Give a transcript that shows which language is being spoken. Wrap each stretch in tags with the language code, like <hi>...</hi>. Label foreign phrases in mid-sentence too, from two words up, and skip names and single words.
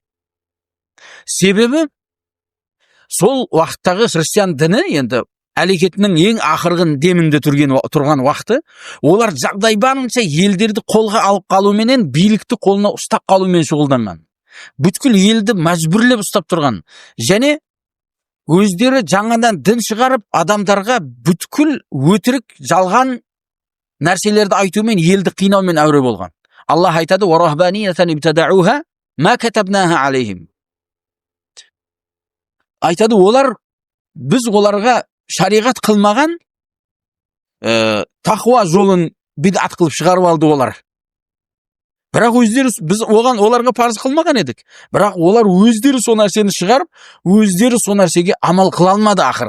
<kk>Себебі сол уақыттағы христиан діні енді әлекетінің ең ақырғын демінде тұрған уақыты, олар жағдай барынша елдерді қолға алып қалуменен, билікті қолына ұстап қалумен шұғылданған. Бүткіл елді мәжбүрлеп ұстап тұрған. Және өздері жаңадан дін шығарып, адамдарға бүткіл өтірік, жалған нәрселерді айтумен, елді қинаумен әуре болған. Аллах айтады:</kk> <ar>"ورهبانية ابتدعوها ما كتبناها عليهم."</ar> <kk>Айтады, біз оларға шариғат қылмаған тақуа жолын бидат қылып шығарып алды олар. Бірақ өздері, біз оларға парыз қылмаған едік. Бірақ олар өздері со нәрсені шығарып, өздері со нәрсеге амал қыла алмады ақыры.</kk>